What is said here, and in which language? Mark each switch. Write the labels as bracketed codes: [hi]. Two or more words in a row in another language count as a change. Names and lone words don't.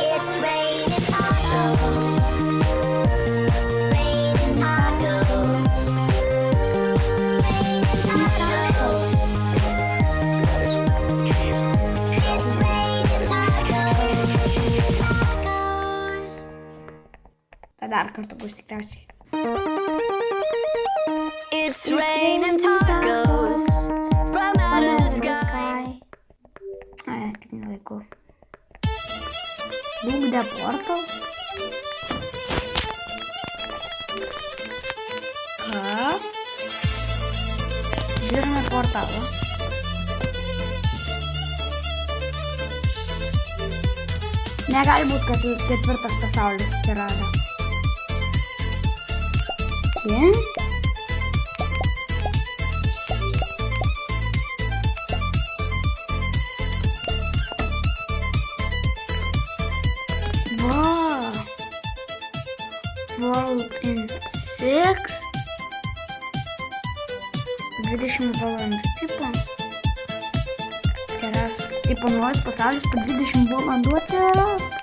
[en] It's raining tacos. Raining tacos. Raining tacos. Lettuce, cheese. Shell, It's raining tacos. Tacos. [lt] Dar kartą bus tikriausiai. [en] It's raining tacos from out of the sky. [lt] Kaip nelaiku. Dugde portal. Ką? Žiūrime portalą. Negali būt, kad ketvirtas pasaulis atsirado. [en] Skin. Wow. World in 6. [lt] 20 valandų. Tipo naujas pasaulis po 20 valandų atsiras.